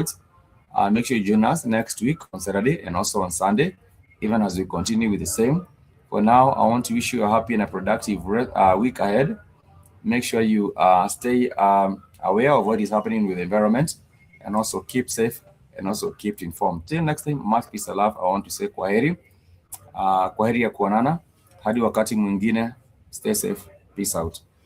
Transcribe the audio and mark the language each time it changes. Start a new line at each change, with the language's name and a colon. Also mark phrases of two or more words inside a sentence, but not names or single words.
English: Make sure you join us next week on Saturday and also on Sunday, even as we continue with the same. For now, I want to wish you a happy and a productive week ahead. Make sure you stay aware of what is happening with the environment. and also keep safe and also keep informed. Till next time, much peace and love. I want to say kwaheri.
Swahili: Kwaheri ya kuonana. Hadi wakati mwingine.
English: Stay safe. Peace out.